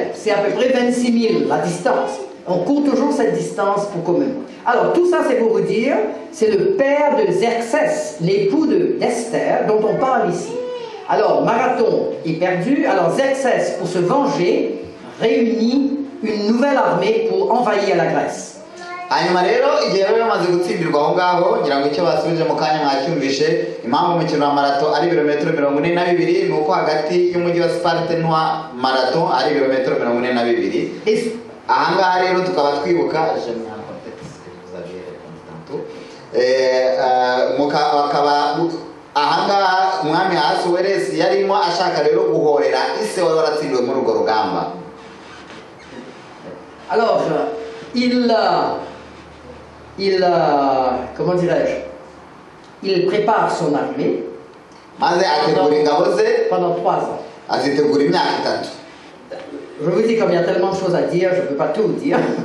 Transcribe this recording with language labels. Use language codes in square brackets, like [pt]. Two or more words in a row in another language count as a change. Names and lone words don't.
[fr] C'est à peu près 26 000 la distance. On court toujours cette distance pour commémorer. Alors tout ça c'est pour vous dire, c'est le père de Xerxès, l'époux d'Esther, dont on parle ici. Alors Marathon est perdu, alors Xerxès, pour se venger, réunit une nouvelle armée pour envahir la Grèce. [rw] hanyuma rero igihe rero bamaze gutsindirwa aho ngaho ngira ngo icyo basubije mu kanya mwacyumvishe impamvu umukino wa marato ari ibirometero 42 nuko hagati y'umujyi wa Sparte n'wa marato ari ibirometero 42. Aha ngaha rero tukaba twibuka akaba aha ngaha umwami Ahasuwerusi yarimo ashaka rero guhorera ise wari waratsindiwe muri urwo rugamba. [fr] Alors comment dirais-je, il prépare son armée pendant 3 ans. Je vous dis, comme il y a tellement de choses à dire, je ne peux pas tout dire.